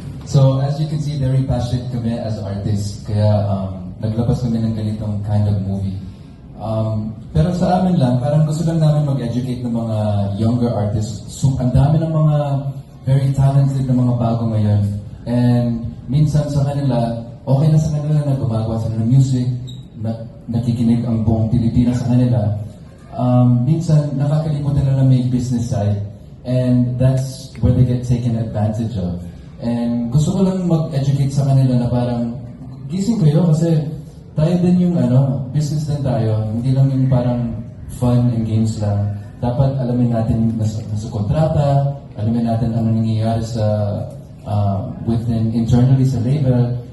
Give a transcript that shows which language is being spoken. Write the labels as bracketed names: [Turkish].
[English] So, as you can see, very passionate [Filipino] kami [English] as artists. [Filipino] Kaya naglabas kami ng ganitong kind of movie. Pero sa amin lang, parang gusto lang namin mag-educate ng mga younger artists. So, ang dami ng mga very talented na mga bago ngayon. And minsan sa kanila, okay na sa kanila na gumagawa sila ng music, nakikinig ang buong Pilipinas sa kanila. Minsan, nakakalimutan na may business side. [English] And that's where they get taken advantage of. [Filipino] And gusto ko lang mag-educate sa kanila na parang gising kayo kasi tayo din yung business din tayo. Hindi lang yung parang fun and games lang. Dapat alamin natin nasa kontrata, alamin natin ano nangyayari sa within internally sa label.